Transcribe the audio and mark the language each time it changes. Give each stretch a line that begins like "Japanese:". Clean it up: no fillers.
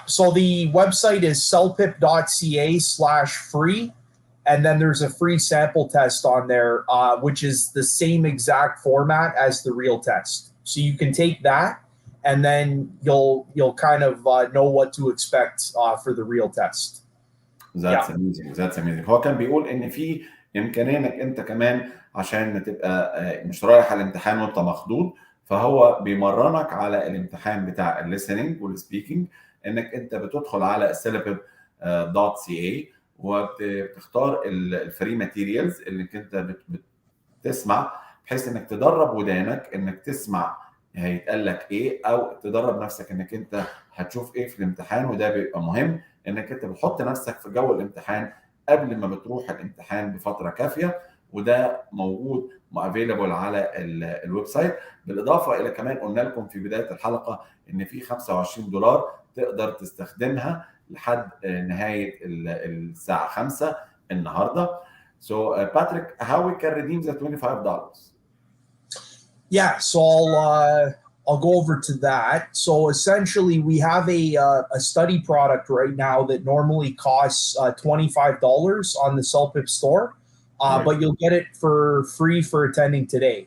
English: So the website is celpip.ca/free. And then there's a free sample test on there, which is the same exact format as the real test. So you can take that, and then you'll kind of know what to expect for the real test. That's amazing. That's amazing.
Arabic: هو كان بيقول ان في امكانيه انك انت كمان عشان تبقى مش رايح على الامتحان وانت مخضوض، فهو بيمرنك على الامتحان بتاع الليسننج والسبيكنج، انك انت بتدخل على CELPIP.ca وبتختار الفري ماتيريالز اللي انت بتسمع، بحيث انك تدرب ودانك انك تسمع هيتقال لك ايه، او تدرب نفسك انك انت هتشوف ايه في الامتحان. وده بيبقى مهم انك انت بتحط نفسك في جو الامتحان قبل ما بتروح الامتحان بفتره كافيه، وده موجود افيلبل على الويب سايت. بالاضافه الى كمان قلنا لكم في بدايه الحلقه ان في $25 تقدر تستخدمها لحد نهايه الساعه 5 النهارده.
English: So Patrick, how we can redeem the $25? Yeah, so I'll go over to that. So essentially, we have a study product right now that normally costs $25 on the CELPIP store, but you'll get it for free for attending today.